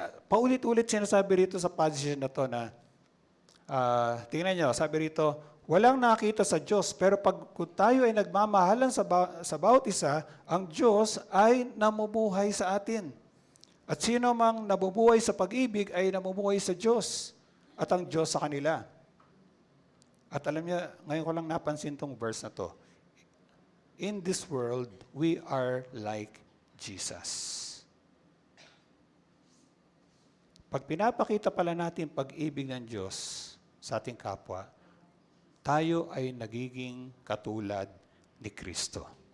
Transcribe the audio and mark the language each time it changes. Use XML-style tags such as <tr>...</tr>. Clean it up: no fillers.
<tl>Paulit-ulit sinasabi rito sa passage na to na, tingnan nyo, sabi rito, walang nakita sa Diyos, pero pag tayo ay nagmamahalan sa bawat isa, ang Diyos ay namumuhay sa atin. At sino mang nabubuhay sa pag-ibig ay namumuhay sa Diyos at ang Diyos sa kanila. At alam niyo, ngayon ko lang napansin tong verse na to.</tl> <en>In this world, we are like Jesus.</en> <tl>Pag pinapakita pala natin pag-ibig ng Diyos sa ating kapwa, tayo ay nagiging katulad ni Kristo.</tl>